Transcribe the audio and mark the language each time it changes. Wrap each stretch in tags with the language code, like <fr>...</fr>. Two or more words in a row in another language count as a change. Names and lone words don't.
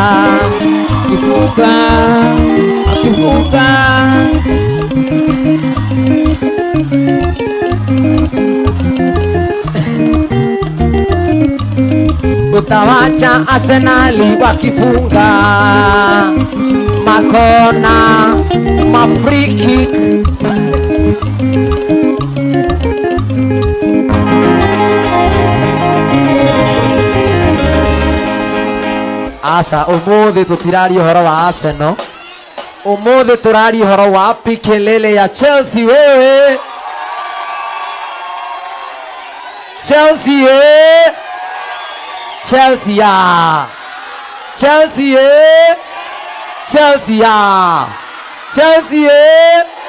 <sw>Akifunga, utawacha Arsenali wakifunga makona,</sw> <en>free kick.</en> <ki>Asa umuthi tutirari uhoro wa Arsenal, umuthi turari uhoro wa kelele ya Chelsea.</ki> <sw>Wewe Chelsea, Chelsea ya Chelsea, Chelsea ya Chelsea.</sw>